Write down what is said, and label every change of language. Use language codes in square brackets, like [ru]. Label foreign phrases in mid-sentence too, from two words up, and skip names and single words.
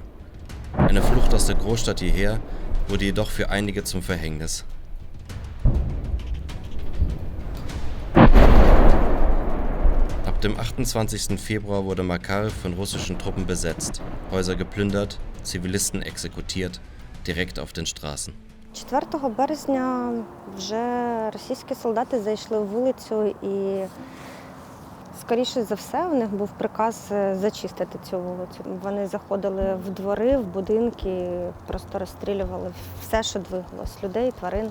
[de] Eine Flucht aus der Großstadt hierher wurde jedoch für einige zum Verhängnis. Ab dem 28. Februar wurde Makaryw von russischen Truppen besetzt, Häuser geplündert, Zivilisten exekutiert, direkt auf den Straßen. [uk] 4 березня вже російські солдати зайшли в вулицю і, скоріше за все, у них був приказ зачистити цю вулицю. Вони заходили в двори, в будинки, просто розстрілювали все, що двигалось, людей, тварин.